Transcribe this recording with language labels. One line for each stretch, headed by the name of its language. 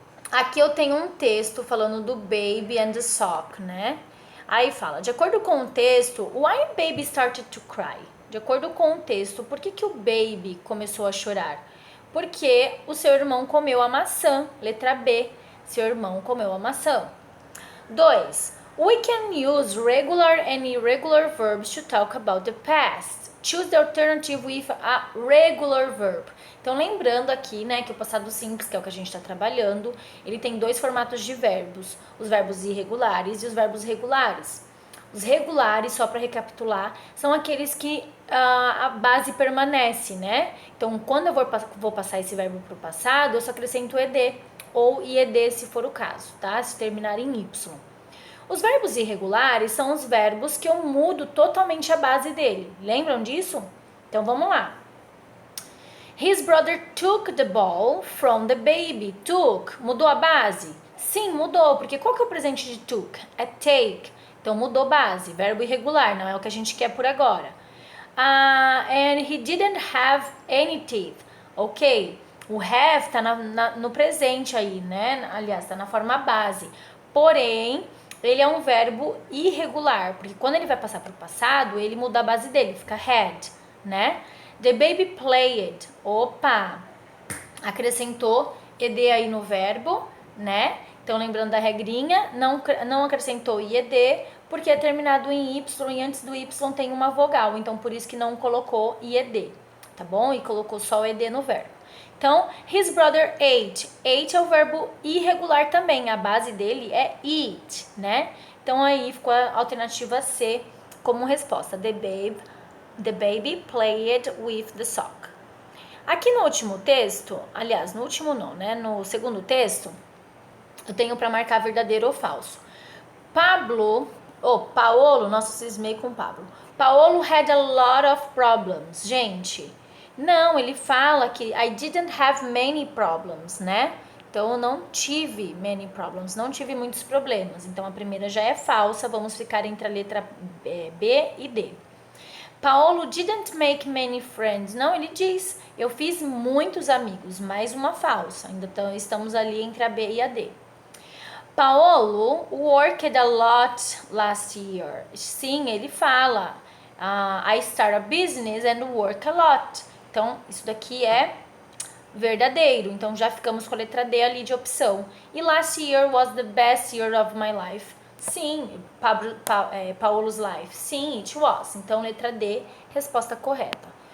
Portuguese: Aqui eu tenho um texto falando do
English: baby and the sock,
Portuguese: né? Aí fala, de acordo com o texto,
English: why baby started to cry?
Portuguese: De acordo com o texto, por que o baby começou a chorar? Porque o seu irmão comeu a maçã. Letra B, seu irmão comeu a maçã. 2.
English: We can use regular and irregular verbs to talk about the past. Choose the alternative with a regular verb.
Portuguese: Então, lembrando aqui, né, que o passado simples, que é o que a gente está trabalhando, ele tem dois formatos de verbos, os verbos irregulares e os verbos regulares. Os regulares, só para recapitular, são aqueles que a base permanece, né? Então, quando eu vou passar esse verbo para o passado, eu só acrescento ed ou ied se for o caso, tá? Se terminar em y. Os verbos irregulares são os verbos que eu mudo totalmente a base dele. Lembram disso? Então, vamos lá.
English: His brother took the ball from the baby.
Portuguese: Took, mudou a base? Sim, mudou, porque qual que é o presente de took? É take. Então mudou base, verbo irregular, não é o que a gente quer por agora.
English: And he didn't have any teeth.
Portuguese: Ok, o have tá no presente aí, né? Aliás, tá na forma base. Porém, ele é um verbo irregular, porque quando ele vai passar para o passado, ele muda a base dele, fica had, né?
English: The baby played.
Portuguese: Opa! Acrescentou ed aí no verbo, né? Então, lembrando da regrinha, não acrescentou ied, porque é terminado em y e antes do y tem uma vogal. Então, por isso que não colocou ied, tá bom? E colocou só o ed no verbo. Então,
English: his brother ate.
Portuguese: Ate é o verbo irregular também. A base dele é eat, né? Então, aí ficou a alternativa C como resposta.
English: The baby played with the sock.
Portuguese: Aqui no último texto, aliás, no último não, né? No segundo texto, eu tenho para marcar verdadeiro ou falso. Paolo, nossa, cismei com Pablo.
English: Paolo had a lot of problems.
Portuguese: Gente, não, ele fala que
English: I didn't have many problems,
Portuguese: né? Então, eu não tive
English: many problems,
Portuguese: não tive muitos problemas. Então, a primeira já é falsa, vamos ficar entre a letra B e D.
English: Paolo didn't make many friends.
Portuguese: Não, ele diz, eu fiz muitos amigos, mais uma falsa. Ainda estamos ali entre a B e a D.
English: Paolo worked a lot last year.
Portuguese: Sim, ele fala,
English: I start a business and work a lot.
Portuguese: Então, isso daqui é verdadeiro. Então, já ficamos com a letra D ali de opção.
English: E last year was the best year of my life. Sim, Paolo's life. Sim, it was.
Portuguese: Então, letra D, resposta correta.